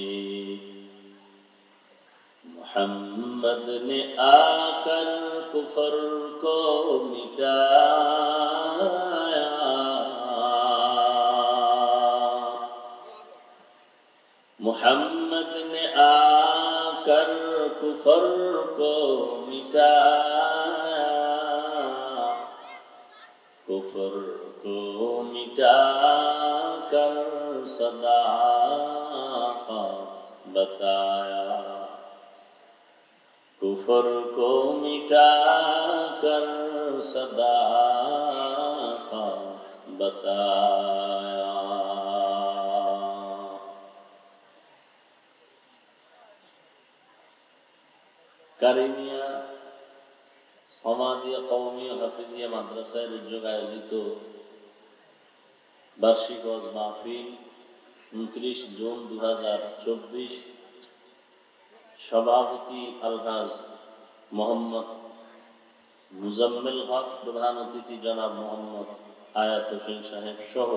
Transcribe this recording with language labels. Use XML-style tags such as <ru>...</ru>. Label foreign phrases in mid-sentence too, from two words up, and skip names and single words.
<ur>محمد نے آ کر کفر کو مٹایا محمد نے آ کر کفر کو مٹایا کفر کو مٹا کر صداقت بتایا کفر کو مٹا کر صداقت بتایا</ur> <bn>কারিমিয়া সমাদিয়া কওমিয়া হাফিজিয়া মাদ্রাসায় উদ্যোগ আয়োজিত বার্ষিক ওয়াজ মাহফিল 29 জুন 2024 সভাপতি আলহাজ মোহাম্মদ মুজাম্মেল হক, প্রধান অতিথি জনাব মোহাম্মদ আয়াত হোসেন সাহেব সহ</bn>